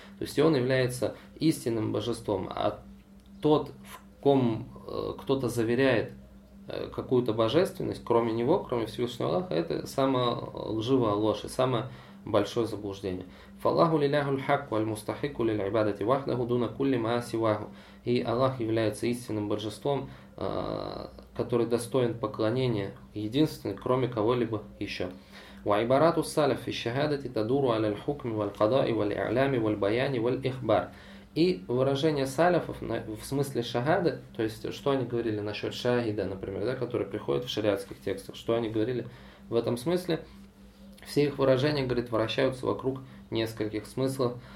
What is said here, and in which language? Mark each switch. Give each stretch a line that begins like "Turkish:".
Russian: То есть он является истинным божеством, а тот, в ком кто-то заверяет какую-то божественность, кроме него, кроме Всевышнего Аллаха, это самая лживая ложь и самое большое заблуждение.
Arabic: فالله الإله الحق والمستحق للعبادة وحده دون كل ما سواه.
Russian: И Аллах является истинным божеством, который достоин поклонения, единственным, кроме кого-либо еще.
Arabic: وَعِبَارَاتُ السَّلَفِ الشَّهَادَةِ تَدُورُ عَلَى الْحُكْمِ وَالْقَضَاءِ وَالْإِعْلَامِ وَالْبَيَانِ وَالْإِخْبَارِ.
Russian: И выражение салифов в смысле шахады, то есть что они говорили насчет шахида, например, да, который приходит в шариатских текстах, что они говорили в этом смысле, все их выражения, говорит, вращаются вокруг нескольких смыслов.